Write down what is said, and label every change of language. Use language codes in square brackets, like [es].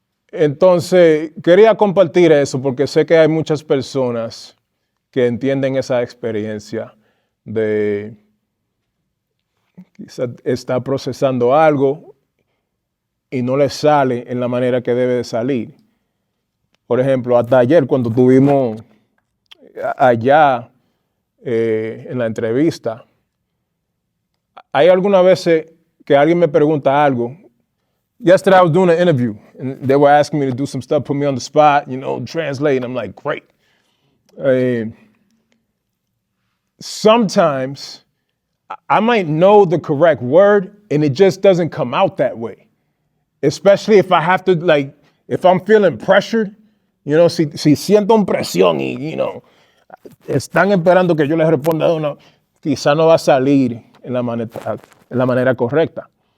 [es] Entonces, quería compartir eso porque sé que hay muchas personas que entienden esa experiencia de quizás estar procesando algo y no les sale en la manera que debe de salir. Por ejemplo, hasta ayer cuando estuvimos allá en la entrevista, hay algunas veces que alguien me pregunta algo. [en] Yesterday I was doing an interview and they were asking me to do some stuff, put me on the spot, translate. And I'm like, great. Sometimes I might know the correct word and it just doesn't come out that way. Especially if I have to, if I'm feeling pressured, [es] si siento una presión y, están esperando que yo les responda de una, quizá no va a salir en la manera correcta.